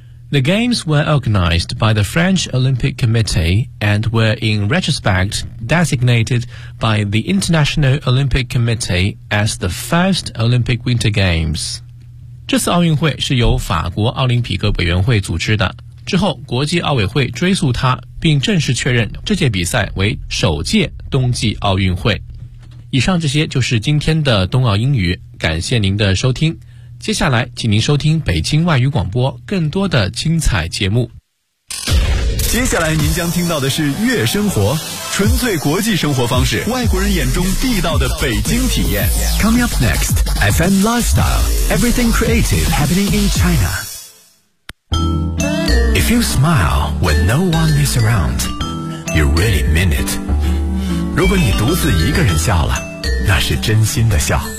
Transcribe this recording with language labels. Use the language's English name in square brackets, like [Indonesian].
[English] The games were organized by the French Olympic Committee and were in retrospect designated by the International Olympic Committee as the first Olympic Winter Games。 [Chinese] 这次奥运会是由法国奥林匹克委员会组织的，之后国际奥委会追溯它，并正式确认这届比赛为首届冬季奥运会。以上这些就是今天的冬奥英语，感谢您的收听。接下来请您收听北京外语广播更多的精彩节目。接下来您将听到的是悦生活，纯粹国际生活方式，外国人眼中地道的北京体验。 [English] Coming up next FM Lifestyle Everything Creative Happening in ChinaIf you smile when no one is around, you really mean it. [Chinese] 如果你独自一个人笑了，那是真心的笑。